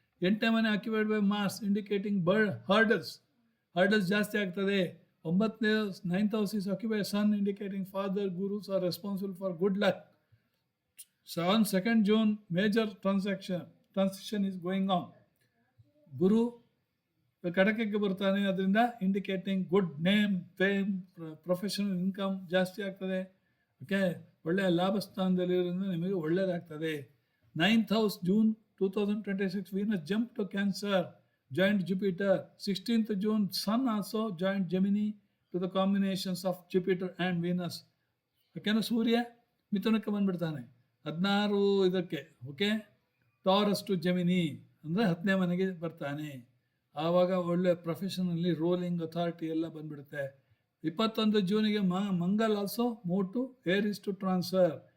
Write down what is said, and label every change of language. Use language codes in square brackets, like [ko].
[kn] 8ನೇ ಮನೆ [en] occupied by Mars indicating hurdles [kn] ಜಾಸ್ತಿ ಆಗ್ತದೆ. [en] 9th house is occupied by Sun indicating father gurus are responsible for good luck. So on 2nd June major transition is going on. [kn] ಗುರು ಕಡಕಕ್ಕೆ ಬರ್ತಾನೆ, ಅದರಿಂದ [en] indicating good name, fame, professional income [kn] ಜಾಸ್ತಿ ಆಗ್ತದೆ. [en] Okay. [kn] ಒಳ್ಳೆಯ ಲಾಭ ಸ್ಥಾನದಲ್ಲಿರೋದ್ರಿಂದ ನಿಮಗೆ ಒಳ್ಳೆಯದಾಗ್ತದೆ. [en] 9th house June 2026 Venus jump to Cancer, joined Jupiter. 16th June Sun also joined Gemini to the combinations of Jupiter and Venus. [kn] ಯಾಕೆಂದರೆ ಸೂರ್ಯ ಮಿಥುನಕ್ಕೆ ಬಂದುಬಿಡ್ತಾನೆ 16 ಇದಕ್ಕೆ. ಓಕೆ. [en] Taurus to Gemini [kn] ಅಂದರೆ 10ನೇ ಮನೆಗೆ ಬರ್ತಾನೆ. ಆವಾಗ ಒಳ್ಳೆ [en] professionally ruling authority [kn] ಎಲ್ಲ ಬಂದುಬಿಡುತ್ತೆ. [en] 21 ಜೂನಿಗೆ Mangal also move to Aries to transfer.